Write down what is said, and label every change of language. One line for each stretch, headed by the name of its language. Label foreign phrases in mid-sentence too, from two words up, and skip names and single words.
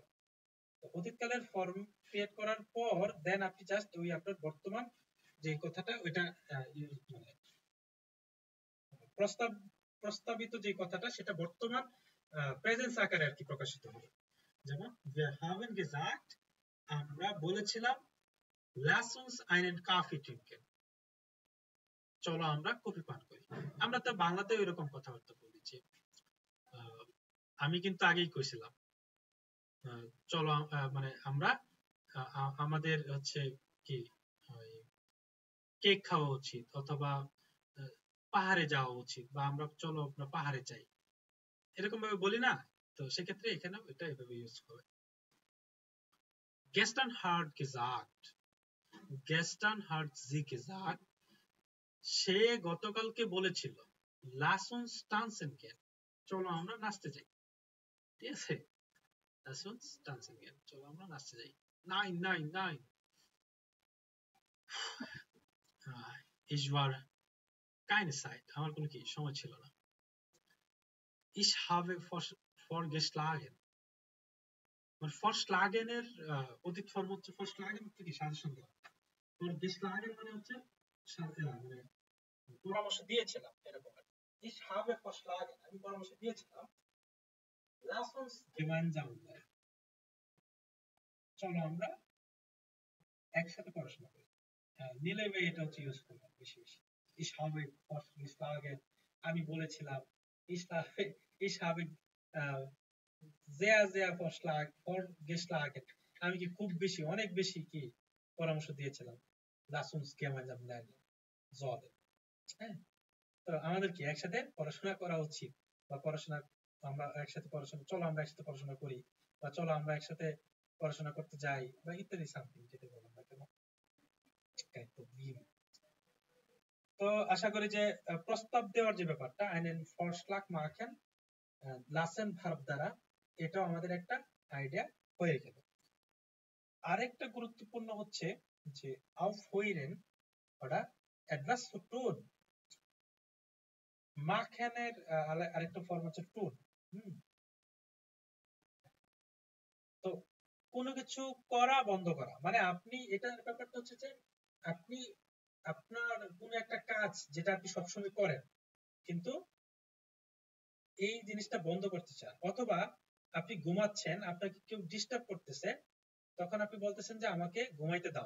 Bangla: অতীতকালের ফর্ম ক্রিয়েট করার পর দেন আপনি জাস্ট ওই আপনার বর্তমান যে কথাটা ওইটা মানে প্রস্তাবিত যে কথাটা সেটা বর্তমান প্রেজেন্স আকারে আর কি প্রকাশিত হবে।
German: যেমন wir haben gesagt,
Bangla: আমরা বলেছিলাম,
German: lass uns einen Kaffee trinken,
Bangla: চলো আমরা কফি পান করি। আমরা তো বাংলাতেও এরকম কথাবার্তা বলেছি। আমি কিন্তু আগেই কইছিলাম চলো মানে আমরা আমাদের হচ্ছে কি কেক খাওয়া উচিত অথবা পাহাড়ে যাওয়া উচিত বা আমরা চলো আমরা পাহাড়ে যাই, এরকম ভাবে বলি না? তো সেক্ষেত্রে এখানে এটা এভাবে ইউজ হবে।
German: gestern hat sie gesagt,
Bangla: সে গতকালকে বলেছিল
German: lass uns tanzen gehen,
Bangla: চলো আমরা নাচতে যাই। ঠিক আছে,
German: lass uns tanzen gehen,
Bangla: চলো আমরা নাচতে যাই।
German: nein ich war keine Zeit,
Bangla: আমার কোনো কি সময় ছিল না।
German: ich habe vorgeschlagen,
Bangla: মানে vorschlagen এর অতীত ফর্ম হচ্ছে vorschlagen হচ্ছে কি সাজেশন দেওয়া। vorgeschlagen মানে হচ্ছে মানে পরামর্শ দিয়েছিলাম এরকম।
German: ich habe vorschlagen,
Bangla: আমি পরামর্শ দিয়েছিলাম
German: lass uns gemeinsam lernen,
Bangla: চলো আমরা একসাথে পড়াশোনা করি। নিলে এটা হচ্ছে ইউজ করলাম বেশি বেশি।
German: ich habe vorgeschlagen,
Bangla: আমি বলেছিলাম।
German: ich habe sehr vorgeschlagen,
Bangla: আমি কি খুব বেশি অনেক বেশি কি পরামর্শ দিয়েছিলাম।
German: lass uns gemeinsam lernen, জদের।
Bangla: হ্যাঁ, তো আমাদের কি একসাথে পড়াশোনা করা উচিত, বা পড়াশোনা আমরা একসাথে পড়াশোনা, চলো আমরা একসাথে পড়াশোনা করি, বা চলো আমরা একসাথে পড়াশোনা করতে যাই, বা ইত্যাদি সামথিং যেটা বলেন না কেন। তো আশা করি যে প্রস্তাব দেওয়ার যে ব্যাপারটা,
German: einen Vorschlag machen lassen
Bangla: ভার্ব দ্বারা, এটাও আমাদের একটা আইডিয়া হয়ে গেল। আরেকটা গুরুত্বপূর্ণ হচ্ছে যে
German: aufhören oder etwas zu tun,
Bangla: machen এর আরেকটা ফর্ম হচ্ছে tun। তো কোনো কিছু করা বন্ধ করা, মানে আপনি, এটার ব্যাপারটা হচ্ছে যে আপনি আপনার কোনো একটা কাজ যেটা আপনি সবসময় করেন, কিন্তু এই জিনিসটা বন্ধ করতে চান, অথবা আপনি ঘুমাচ্ছেন, আপনাকে কেউ ডিস্টার্ব করতেছে, তখন আপনি বলতেছেন যে আমাকে ঘুমাইতে দাও।